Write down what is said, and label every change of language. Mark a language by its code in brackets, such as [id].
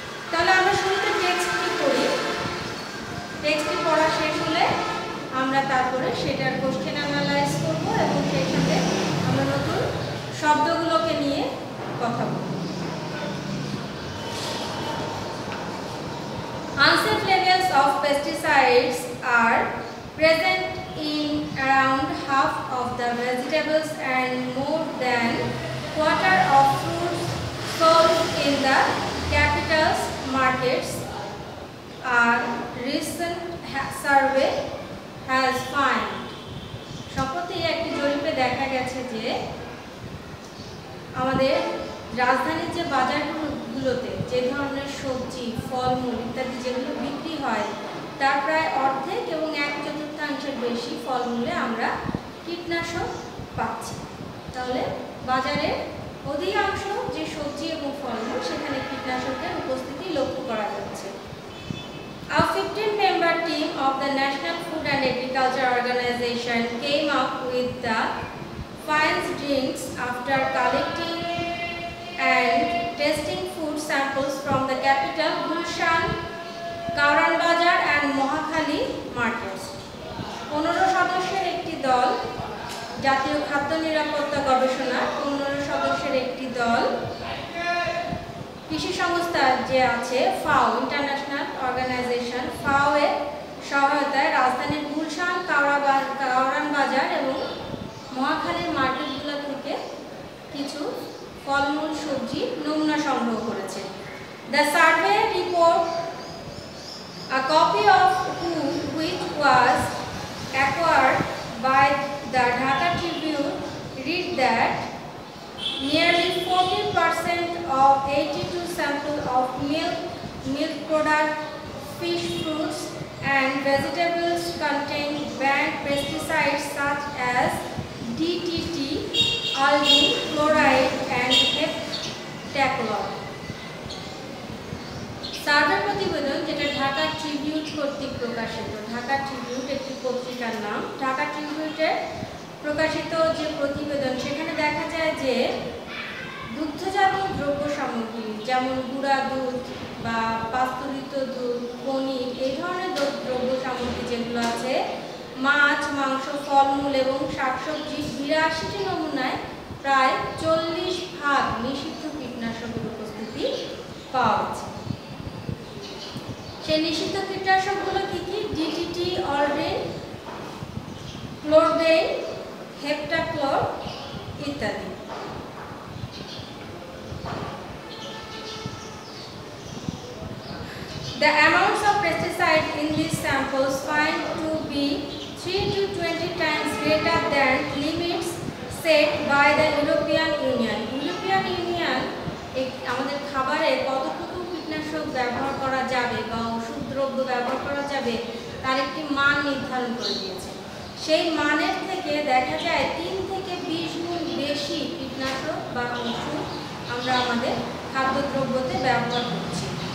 [bn] তাহলে আমরা শুরুতে টেক্সটটি পড়ি। টেক্সটটি পড়া শেষ হলে আমরা তারপরে সেটার কোশ্চেন অ্যানালাইজ করব এবং সেই সাথে আমরা নতুন শব্দগুলোকে নিয়ে কথা বলব। [en] Unsafe levels of pesticides are present in around half of the vegetables and more than quarter of fruits sold in the capital's markets. A recent survey has found. [bn] সম্প্রতি একটি জরিপে দেখা গেছে যে আমাদের রাজধানীর যে বাজারগুলোতে যে ধরনের সবজি, ফলমূল ইত্যাদি যেগুলো বিক্রি হয় তার প্রায় অর্ধেক এবং 1/4 বেশি ফলমূলে আমরা কীটনাশক পাচ্ছি। তাহলে বাজারে অধিকাংশ যে সবজি এবং ফলমূল সেখানে কীটনাশকের উপস্থিতি লক্ষ্য করা যাচ্ছে। [en] A 15-member team of the National Food and Agriculture Organization came up with the findings after collecting and testing food samples from the capital Gulshan, Kauran Bazar and Mohakhali markets. [bn] 15 সদস্যের একটি দল, জাতীয় খাদ্য নিরাপত্তা গবেষণা 15 সদস্যের একটি দল কৃষি সংস্থা যে আছে ফাও, ইন্টারন্যাশনাল অর্গানাইজেশন, ফাও এর সহায়তায় রাজধানীর গুলশান, কাউরান বাজার এবং মহাখালীর মার্কেটগুলো থেকে কিছু ফলমূল, সবজি নমুনা সংগ্রহ করেছে। [en] The survey report, a copy of which was acquired by the Dhaka Tribune, read that nearly 40% of 82 samples of milk product, fish, fruits and vegetables contain banned pesticides such as DDT, aldine, chloride and heptachlor. [bn] Survey প্রতিবেদন, যেটা Dhaka tribute কর্তৃক প্রকাশিত, Dhaka tribute একটি পত্রিকার নাম, ঢাকা ট্রিবিউটের প্রকাশিত যে প্রতিবেদন, সেখানে দেখা যায় যে দুগ্ধজাত দ্রব্য সামগ্রী যেমন গুঁড়া দুধ বা পাস্তুরিত দুধ, পনির, এই ধরনের দ্রব্য সামগ্রী যেগুলো আছে, মাছ, মাংস, ফলমূল এবং শাকসবজি 82টি নমুনায় প্রায় 40% নিষিদ্ধ কীটনাশকের উপস্থিতি পাওয়া গেছে। সেই নিষিদ্ধ কীটনাশকগুলো কি কি? ডিডিটি, অলড্রিন, ক্লোরবেইন, হেপ্টাক্লোর ইত্যাদি। [en] The amounts of pesticide in these samples find to be 3 to 20 times greater than limits set by the European Union. [bn] European Union আমাদের খাবারে কতটুকু কীটনাশক ব্যবহার করা যাবে বা ওষুধ দ্রব্য ব্যবহার করা যাবে তার একটি মান নির্ধারণ করে দিয়েছে। সেই মানের থেকে দেখা যায় 3 থেকে 20 গুণ বেশি কীটনাশক বা ওষুধ আমরা আমাদের খাদ্যদ্রব্যতে ব্যবহার করছি।